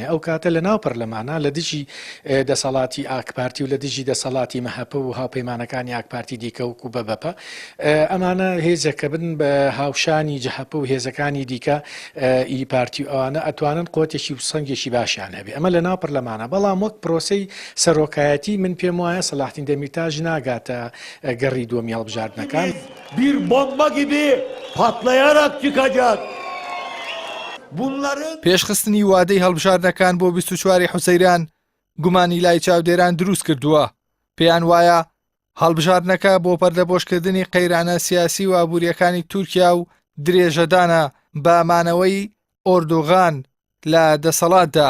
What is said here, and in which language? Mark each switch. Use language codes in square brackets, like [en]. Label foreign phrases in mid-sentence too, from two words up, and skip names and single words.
[ckb] ئەو کاتە لە ناو پەرلەمانە لە دژی دەسەڵاتی ئاکپارتی و لە دژی دەسەڵاتی مەهەپە و هاوپەیمانەکانی ئاکپارتی دیکە وەکو بەبەپە ئەمانە هێزەکە بن بە هاوشانی جەهەپە و هێزەکانی دیکە ئی پارتی ئەوانە ئەتوانن قوتێکی و سەنگێکی باشیان هەبێ. ئەمە لە ناو پەرلەمانە بەڵام وەک پرۆسەی سەرۆکایەتی من پێم وایە سەلاحدین دەمیرتاژ ناگاتە گەڕی دووەمی هەڵبژاردنەکان. [tr] Bir bomba gibi patlayarak çıkacak. [ckb] پێشخستنی وادەی هەڵبژاردنەکان بۆ 24 حوزەیران گومانی لای چاودێران دروست کردووە. پێیان وایە هەڵبژاردنەکە بۆ پەردەبۆشکردنی قەیرانە سیاسی و ئابوووریەکانی تورکیا و درێژەدانە بەمانەوەی ئۆردۆغان لە دەسەڵاتدا.